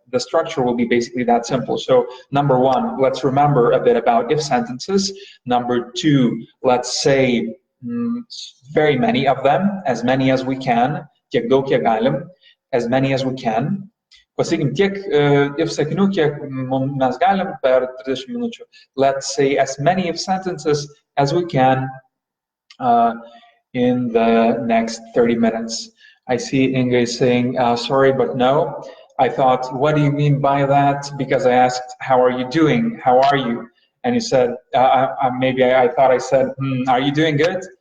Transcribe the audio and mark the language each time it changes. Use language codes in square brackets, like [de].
[en] The structure will be basically that simple. So number 1, let's remember a bit about if sentences. Number 2, let's say very many of them, as many as we can, [lt] kiek daug kiek galim, [en] as many as we can. [lt] Pasakykim tiek if sakinių, kiek mes galim per 30 minučių. [en] Let's say as many if sentences as we can in the next 30 minutes. I see Inge saying, sorry, but no. I thought, what do you mean by that? Because I asked, how are you doing? How are you? And you said, maybe I thought I said, are you doing good?